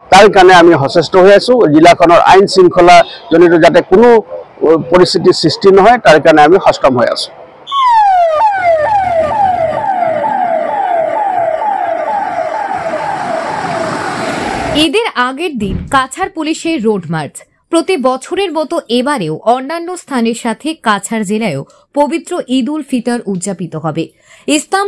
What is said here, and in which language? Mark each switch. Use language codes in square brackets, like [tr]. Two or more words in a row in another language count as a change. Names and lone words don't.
[as] তাৰ কাৰণে আমি সচেষ্ট হৈ আছো জিলাখনৰ আইন শৃংখলা জনিত যাতে কোনো পৰিস্থিতি সৃষ্টি নহয় তাৰ কাৰণে আমি সষ্টম হৈ আছো [bn] ঈদের আগের দিন কাছাড় পুলিশের [en] road march [bn] প্রতি বছরের মতো এবারেও অন্যান্য স্থানের সাথে কাছাড় জেলায়ও পবিত্র ঈদ উল ফিতর উদযাপিত হবে ইসলাম